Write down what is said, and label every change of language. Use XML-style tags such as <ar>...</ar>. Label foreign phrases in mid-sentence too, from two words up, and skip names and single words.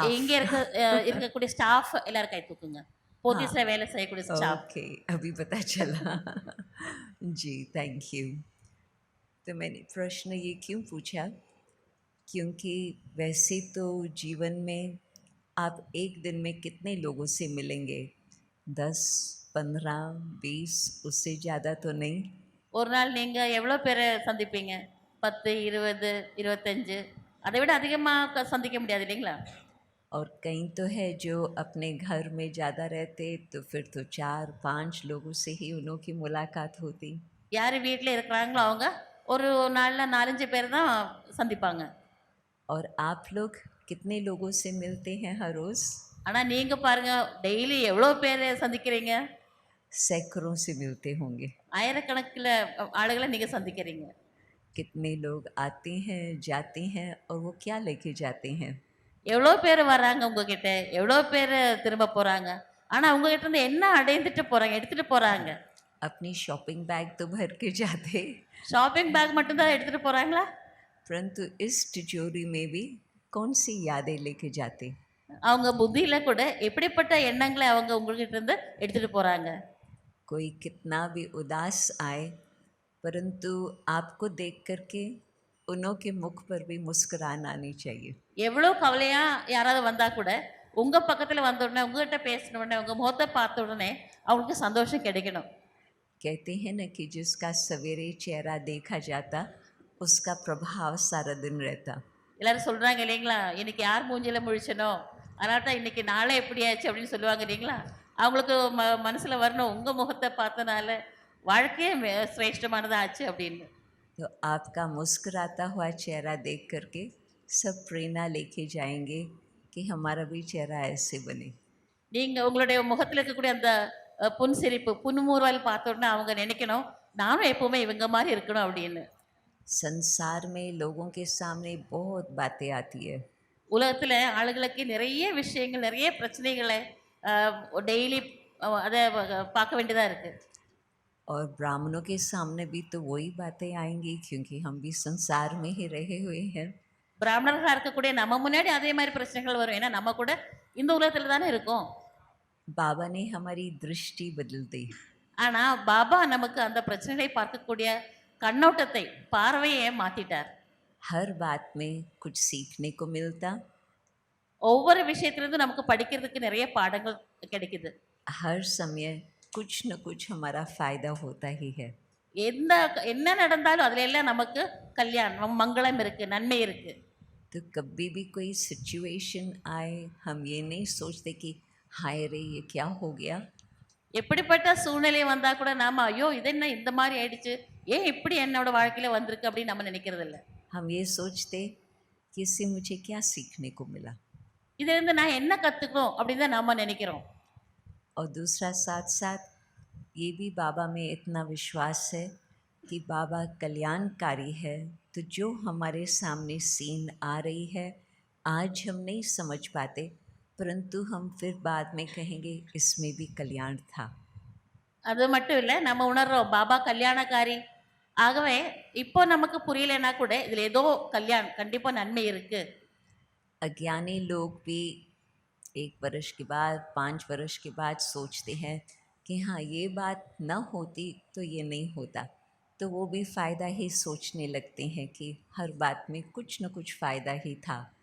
<ta>இங்கே இருக்கக்கூடிய ஸ்டாஃப் எல்லாரும் கை தூக்குங்க. போலீஸில் வேலை செய்யக்கூடிய ஸ்டாஃப்.</ta> <hi>ओके, अभी पता चला। जी,</hi> <en>thank you.</en> <hi>तो मैंने प्रश्न ये क्यों पूछा, क्योंकि वैसे तो जीवन में आप एक दिन में कितने लोगों से मिलेंगे? 10, 15, 20, उससे ज़्यादा तो नहीं।</hi> <ta>ஒரு நாள் நீங்கள் எவ்வளோ பேரை சந்திப்பீங்க? 10, 20, 25, அதை விட அதிகமாக சந்திக்க முடியாது இல்லைங்களா?</ta> <hi>और कई तो है जो अपने घर में ज़्यादा रहते तो फिर तो 4-5 लोगों से ही उन्हों की मुलाकात होती।</hi> <ta>யார் வீட்டில் இருக்கிறாங்களோ அவங்க ஒரு நாளில் 4-5 பேர் தான் சந்திப்பாங்க.</ta> <hi>और आप लोग कितने लोगों से मिलते हैं हर रोज़?</hi> <ta>ஆனால் நீங்கள் பாருங்கள், டெய்லி எவ்வளோ பேர் சந்திக்கிறீங்க?</ta> <hi>सैकड़ों से मिलते होंगे।</hi> <ta>ஆயிரக்கணக்கில் ஆளுகளை நீங்கள் சந்திக்கிறீங்க.</ta> <hi>कितने लोग आते हैं जाते हैं और वो क्या लेके जाते हैं?</hi> <ta>எவ்வளோ பேர் வர்றாங்க உங்ககிட்ட, எவ்வளோ பேர் திரும்ப போகிறாங்க, ஆனால் உங்ககிட்ட இருந்து என்ன அடைந்துட்டு போகிறாங்க, எடுத்துகிட்டு போகிறாங்க?</ta> <hi>अपनी शॉपिंग बैग तो भर के जाते,</hi> <ta>ஷாப்பிங் பேக் மட்டும்தான் எடுத்துகிட்டு போகிறாங்களா?</ta> <hi>परंतु इस तिजोरी में भी कौन सी यादें लेके जाते?</hi> <ta>அவங்க புத்தியில் கூட எப்படிப்பட்ட எண்ணங்களை அவங்க உங்ககிட்ட இருந்து எடுத்துகிட்டு போகிறாங்க?</ta> <hi>कोई कितना भी उदास आए, परंतु आपको देख करके उन्हों के मुख पर भी मुस्कुरान आनी चाहिए।</hi> <ta>எவ்வளோ கவலையாக யாராவது வந்தால் கூட உங்கள் பக்கத்தில் வந்த உடனே, உங்கள்கிட்ட பேசின உடனே, உங்கள் முகத்தை பார்த்த உடனே அவங்களுக்கு சந்தோஷம் கிடைக்கணும்.</ta> <hi>कहते हैं न कि जिसका सवेरे चेहरा देखा जाता उसका प्रभाव सारा दिन रहता।</hi> <ta>எல்லாரும் சொல்கிறாங்க இல்லைங்களா, இன்னைக்கு யார் மூஞ்சியில் முழிச்சனோ அதனால தான் இன்றைக்கி நாளே எப்படி ஆச்சு அப்படின்னு சொல்லுவாங்க இல்லைங்களா? அவங்களுக்கு மனசில் வரணும், உங்கள் முகத்தை பார்த்தனால வாழ்க்கையே சிரேஷ்டமானதாக ஆச்சு அப்படின்னு.</ta> <hi>तो आपका मुस्कुराता हुआ चेहरा देख करके सब प्रेरणा लेके जाएंगे कि हमारा भी चेहरा ऐसे बने।</hi> <ta>நீங்கள் உங்களுடைய முகத்தில் இருக்கக்கூடிய அந்த புன்சிரிப்பு, புன்முறுவல் பார்த்த உடனே அவங்க நினைக்கணும், நானும் எப்போவுமே இவங்க மாதிரி இருக்கணும் அப்படின்னு.</ta> <hi>संसार में लोगों के सामने बहुत बातें आती है,</hi> <ta>உலகத்தில் ஆளுகளுக்கு நிறைய விஷயங்கள், நிறைய பிரச்சனைகளை டெய்லி அதை பார்க்க வேண்டியதாக இருக்குது.</ta> <hi>और ब्राह्मणों के सामने भी तो वही बातें आएंगी, क्योंकि हम भी संसार में ही रहे हुए हैं।</hi> <ta>பிராமணர்களாக இருக்கக்கூடிய நம்ம முன்னாடி அதே மாதிரி பிரச்சனைகள் வரும், ஏன்னா நம்ம கூட இந்த உலகத்தில் தானே இருக்கோம்.</ta> <hi>बाबा ने हमारी दृष्टि बदल दी।</hi> <ta>ஆனால் பாபா நமக்கு அந்த பிரச்சனைகளை பார்க்கக்கூடிய கண்ணோட்டத்தை, பார்வையை மாற்றிட்டார்.</ta> <hi>हर बात में कुछ सीखने को मिलता,</hi> <ta>ஒவ்வொரு விஷயத்துலேருந்து நமக்கு படிக்கிறதுக்கு நிறைய பாடங்கள் கிடைக்குது.</ta> <hi>हर समय कुछ न कुछ हमारा फ़ायदा होता ही है।</hi> <ta>என்ன நடந்தாலும் அதில் எல்லாம் நமக்கு கல்யாணம், மங்களம் இருக்குது, நன்மை இருக்குது.</ta> <hi>तो कभी भी कोई सिचुएशन आए हम ये नहीं सोचते कि हाय रे ये क्या हो गया।</hi> <ta>எப்படிப்பட்ட சூழ்நிலை வந்தால் கூட நாம் ஐயோ இது என்ன இந்த மாதிரி ஆயிடுச்சு, ஏன் இப்படி என்னோட வாழ்க்கையில் வந்திருக்கு அப்படின்னு நம்ம நினைக்கிறது இல்லை.</ta> <hi>हम ये सोचते कि इससे मुझे क्या सीखने को मिला।</hi> <ta>இதிலிருந்து நான் என்ன கற்றுக்கணும் அப்படின்னு தான் நம்ம நினைக்கிறோம்.</ta> <hi>और दूसरा साथ साथ ये भी बाबा में इतना विश्वास है कि बाबा कल्याणकारी है, तो जो हमारे सामने सीन आ रही है आज हम नहीं समझ पाते, परंतु हम फिर बाद में कहेंगे इसमें भी कल्याण था।</hi> <ta>அது மட்டும் இல்லை, நம்ம உணர்றோம் பாபா கல்யாணக்காரி. ஆகவே இப்போ நமக்கு புரியலைன்னா கூட இதில் ஏதோ கண்டிப்பாக நன்மை இருக்குது.</ta> <hi>अज्ञानी लोग भी 1 वर्ष के बाद 5 वर्ष के बाद सोचते हैं कि हाँ ये बात न होती तो ये नहीं होता, तो वो भी फ़ायदा ही सोचने लगते हैं कि हर बात में कुछ न कुछ फ़ायदा ही था।</hi>